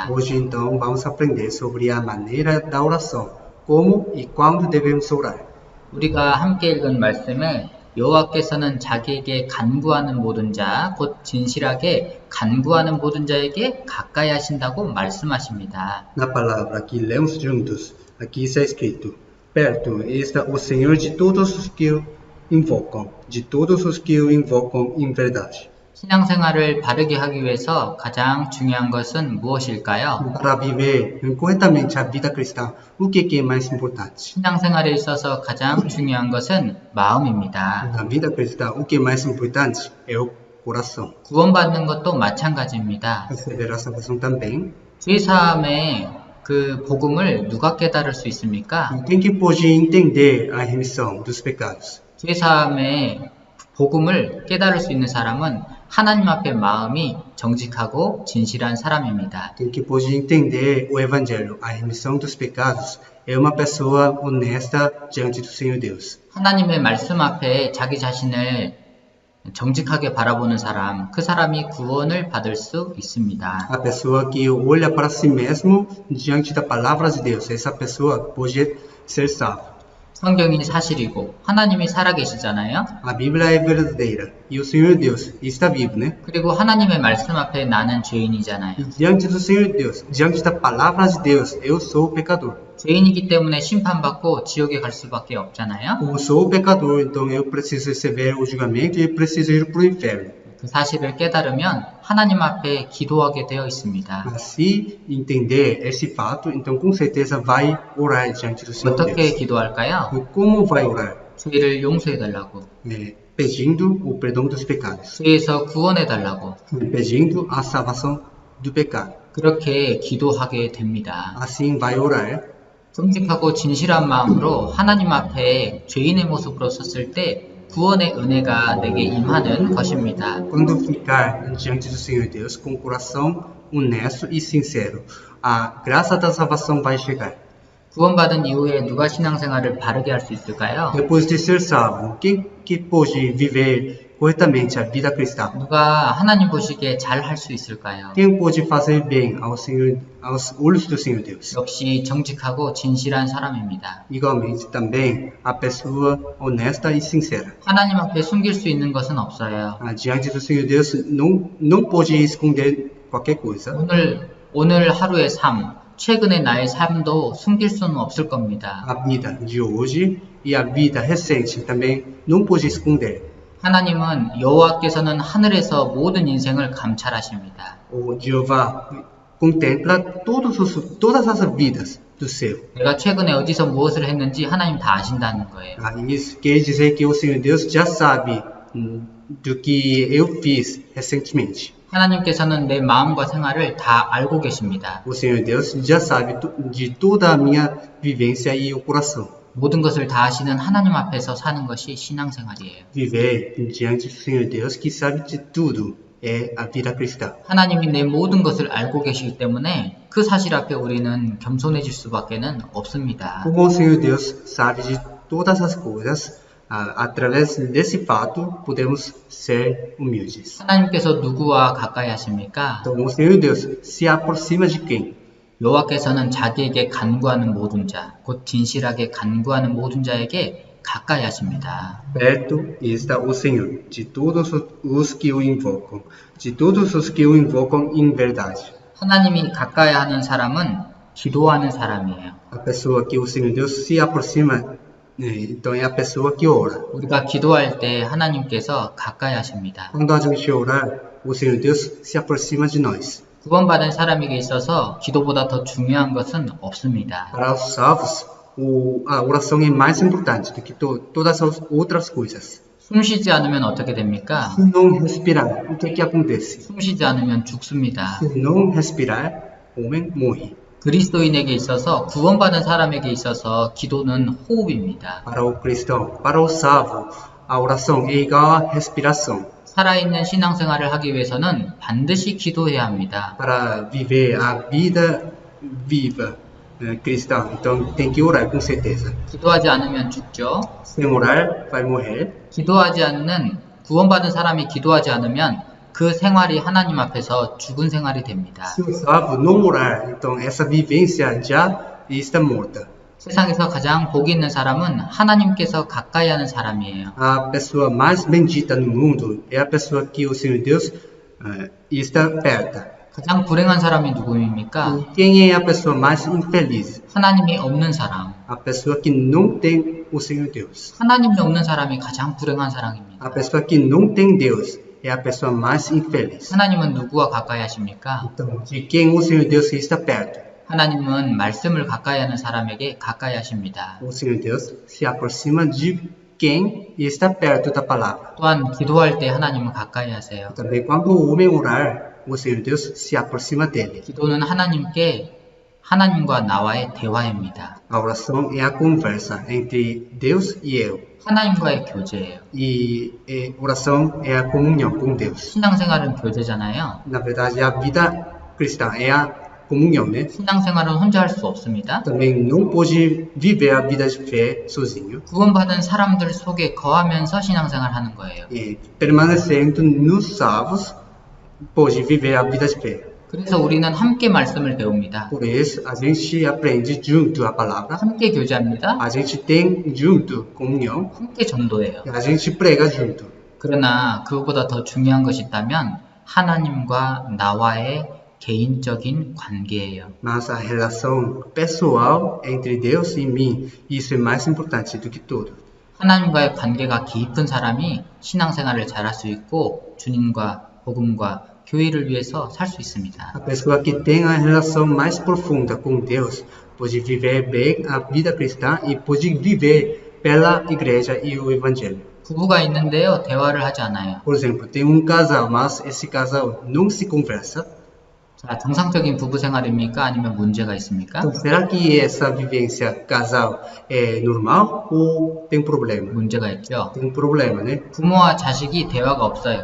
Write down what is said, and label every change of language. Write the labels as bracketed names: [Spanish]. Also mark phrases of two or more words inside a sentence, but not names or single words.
[Portuguese] Hoje então vamos aprender sobre a maneira da oração, como e quando devemos orar. [Korean] 우리가 함께 읽은 말씀에 여호와께서는 자기에게 간구하는 모든 자, 곧 진실하게 간구하는 모든 자에게 가까이 하신다고 말씀하십니다. [Portuguese] Na palavra que lemos juntos, aqui está escrito: perto está o Senhor de todos os que invocam, de todos os que o invocam em verdade. [Korean] 신앙생활을 바르게 하기 위해서 가장 중요한 것은 무엇일까요? [Portuguese] Para viver corretamente a vida cristã, o que é mais importante? [Korean] 신앙생활에 있어서 가장 중요한 것은 마음입니다. [Portuguese] Na vida cristã, o que é mais importante é o coração. [Korean] 구원받는 것도 마찬가지입니다. [Portuguese] Receber a salvação também. [Korean] 죄사함의 그 복음을 누가 깨달을 수 있습니까? [Portuguese] Quem que pode entender a remissão dos pecados? [Korean] 죄사함의 복음을 깨달을 수 있는 사람은 하나님 앞에 마음이 정직하고 진실한 사람입니다. [Portuguese] Quem que pode entender o evangelho, a remissão dos pecados, é uma pessoa honesta diante do Senhor Deus. [Korean] 하나님의 말씀 앞에 자기 자신을 정직하게 바라보는 사람, 그 사람이 구원을 받을 수 있습니다. [Portuguese] A pessoa que olha para si mesmo diante da palavra de Deus, essa pessoa pode ser salva. [Korean] 성경이 사실이고 하나님이 살아계시잖아요. [Portuguese] A Bíblia é verdadeira e o Senhor Deus está vivo, né? [Korean] 그리고 하나님의 말씀 앞에 나는 죄인이잖아요. [Portuguese] E diante do Senhor Deus, diante da palavra de Deus, eu sou o pecador. [Korean] 죄인이기 때문에 심판받고 지옥에 갈 수밖에 없잖아요. [Portuguese] Como sou o pecador, então eu preciso receber o julgamento e preciso ir para o inferno. [Korean] 그 사실을 깨달으면 하나님 앞에 기도하게 되어 있습니다. [Portuguese] Se entender esse fato, então com certeza vai orar diante do Senhor [Korean] 어떻게 [Portuguese] Deus. [Korean] 기도할까요? [Portuguese] E como vai orar? [Korean] 죄를 용서해달라고, [Portuguese] Pedindo o perdão dos pecados, [Korean] 죄에서 구원해달라고, [Portuguese] pedindo a salvação do pecado. [Korean] 그렇게 기도하게 됩니다. [Portuguese] Assim vai orar. [Korean] 정직하고 진실한 마음으로 하나님 앞에 죄인의 모습으로 섰을 때 구원의 은혜가 내게 임하는 것입니다. [Portuguese] Quando ficar diante do Senhor Deus com o coração honesto e sincero, a graça da salvação vai chegar. [Korean] 구원받은 이후에 누가 신앙생활을 바르게 할 수 있을까요? [Portuguese] Depois de ser salvo, quem que pode viver corretamente a vida cristã? [Korean] 누가 하나님 보시기에 잘 할 수 있을까요? [Portuguese] Quem pode fazer bem ao Senhor, aos olhos do Senhor Deus? [Korean] 역시 정직하고 진실한 사람입니다. [Portuguese] Igualmente também a pessoa honesta e sincera. [Korean] 하나님 앞에 숨길 수 있는 것은 없어요. [Portuguese] Diante do Senhor Deus não pode esconder qualquer coisa. [Korean] 오늘 하루의 삶, 최근의 나의 삶도 숨길 수는 없을 겁니다. [Portuguese] A vida de hoje e a vida recente também não pode esconder. [Korean] 하나님은 여호와께서는 하늘에서 모든 인생을 감찰하십니다. [Portuguese] O Jeová contempla todas as vidas do céu. [Korean] 내가 최근에 어디서 무엇을 했는지 하나님 다 아신다는 거예요. [Portuguese] Isso quer dizer que o Senhor Deus já sabe do que eu fiz recentemente. [Korean] 하나님께서는 내 마음과 생활을 다 알고 계십니다. [Portuguese] O Senhor Deus já sabe de toda a minha vivência e o coração. [Korean] 모든 것을 다 아시는 하나님 앞에서 사는 것이 신앙생활이에요. [Portuguese] Viver diante do Senhor Deus que sabe de tudo é a vida cristã. [Korean] 하나님이 내 모든 것을 알고 계시기 때문에 그 사실 앞에 우리는 겸손해질 수밖에는 없습니다. [Portuguese] Como o Senhor Deus sabe de todas as coisas, através desse fato podemos ser humildes. [Korean] 하나님께서 누구와 가까이 하십니까? [Portuguese] Então o Senhor Deus se aproxima de quem? [Korean] 여호와께서는 자기에게 간구하는 모든 자, 곧 진실하게 간구하는 모든 자에게 가까이 하십니다. [Portuguese] Perto está o Senhor, de todos os que o invocam, de todos os que o invocam em verdade. [Korean] 하나님이 가까이 하는 사람은 기도하는 사람이에요. [Portuguese] A pessoa que o Senhor Deus se aproxima, então é a pessoa que ora. [Korean] 우리가 기도할 때 하나님께서 가까이 하십니다. [Portuguese] Quando a gente orar, o Senhor Deus se aproxima de nós. [Korean] 구원받은 사람에게 있어서 기도보다 더 중요한 것은 없습니다. [Portuguese] Para os salvos, a oração é mais importante do que todas as outras coisas. [Korean] 숨 쉬지 않으면 어떻게 됩니까? [Portuguese] Se não respirar, o que é que acontece? [Korean] 숨 쉬지 않으면 죽습니다. [Portuguese] Se não respirar, o homem morre. [Korean] 그리스도인에게 있어서 구원받은 사람에게 있어서 기도는 호흡입니다. [Portuguese] Para o cristão, para o salvo, a oração é igual à respiração. [Korean] 살아있는 신앙생활을 하기 위해서는 반드시 기도해야 합니다. [Portuguese] Para viver a vida viva cristã, então tem que orar com certeza. [Korean] 기도하지 않으면 죽죠. [Portuguese] Sem orar, vai morrer. [Korean] 기도하지 않는 구원받은 사람이 기도하지 않으면 그 생활이 하나님 앞에서 죽은 생활이 됩니다. [Portuguese] Se o salvo não orar, então essa vivência já está morta. [Korean] 세상에서 가장 복이 있는 사람은 하나님께서 가까이 하는 사람이에요. [Portuguese] A pessoa mais bendita no mundo é a pessoa que o Senhor Deus está perto. [Korean] 가장 불행한 사람이 누구입니까? [Portuguese] E quem é a pessoa mais infeliz? [Korean] 하나님이 없는 사람. [Portuguese] A pessoa que não tem o Senhor Deus. [Korean] 하나님이 없는 사람이 가장 불행한 사람입니다. [Portuguese] A pessoa que não tem Deus é a pessoa mais infeliz. [Korean] 하나님은 누구와 가까이 하십니까? [Portuguese] Então, de quem o Senhor Deus está perto? [Korean] 하나님은 말씀을 가까이 하는 사람에게 가까이 하십니다. [Portuguese] O Senhor Deus se aproxima de quem está perto da palavra. [Korean] 또한 기도할 때 하나님은 가까이 하세요. [Portuguese] Também quando o homem orar, o Senhor Deus se aproxima dele. [Korean] 기도는 하나님과 나와의 대화입니다. [Portuguese] A oração é a conversa entre Deus e eu. [Korean] 하나님과의 교제예요. [Portuguese] E oração é a comunhão com Deus. [Korean] 신앙생활은 교제잖아요. [Portuguese] Na verdade, a vida cristã é a comunhão, né? [Korean] 신앙생활은 혼자 할 수 없습니다. [Portuguese] Também não pode viver a vida de fé sozinho. [Korean] 구원받은 사람들 속에 거하면서 신앙생활 하는 거예요. [Portuguese] E permanecendo nos salvos, pode viver a vida de fé. [Korean] 그래서 우리는 함께 말씀을 배웁니다. [Portuguese] Por isso, a gente aprende junto a palavra, [Korean] 함께 교제합니다. [Portuguese] a gente tem junto comunhão, [Korean] 함께 전도해요. [Portuguese] e a gente prega junto. [Korean] 그러나 그것보다 더 중요한 것이 있다면 하나님과 나와의 개인적인 관계예요. [Portuguese] Mas a relação pessoal entre Deus e mim, isso é mais importante do que tudo. [Korean] 하나님과의 관계가 깊은 사람이 신앙생활을 잘할 수 있고 주님과 복음과 교회를 위해서 살 수 있습니다. [Portuguese] A pessoa que tem a relação mais profunda com Deus pode viver bem a vida cristã e pode viver pela igreja e o evangelho. [Korean] 부부가 있는데요, 대화를 하지 않아요. [Portuguese] Por exemplo, tem um casal, mas esse casal não se conversa. [Korean] 자, 정상적인 부부 생활입니까? 아니면 문제가 있습니까? [Portuguese] Então, será que essa vivência casal é normal ou tem problema? [Korean] 문제가 있죠. [Portuguese] Tem um problema, né? [Korean] 부모와 자식이 대화가 없어요.